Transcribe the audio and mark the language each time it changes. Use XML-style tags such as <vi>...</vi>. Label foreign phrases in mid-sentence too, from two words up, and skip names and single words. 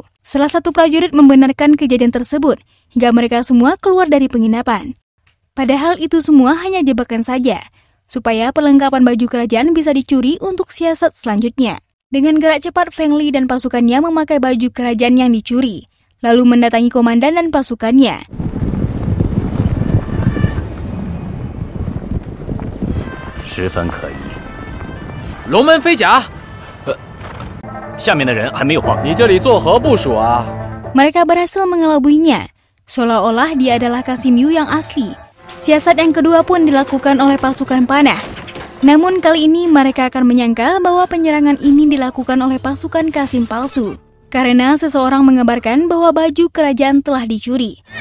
<id>Salah satu prajurit membenarkan kejadian tersebut hingga mereka semua keluar dari penginapan. Padahal itu semua hanya jebakan saja, supaya perlengkapan baju kerajaan bisa dicuri untuk siasat selanjutnya. Dengan gerak cepat, Feng Li dan pasukannya memakai baju kerajaan yang dicuri, lalu mendatangi komandan dan pasukannya.</id> <zh>Long门飞甲，下面的人还没有报。你这里作何部署啊？</zh> <id>Mereka berhasil mengelabuinya, seolah-olah dia adalah Qasim Yu yang asli. Siasat yang kedua pun dilakukan oleh pasukan panah. Namun kali ini mereka akan menyangka bahwa penyerangan ini dilakukan oleh pasukan Qasim palsu. Karena seseorang mengabarkan bahwa baju kerajaan telah dicuri.</id>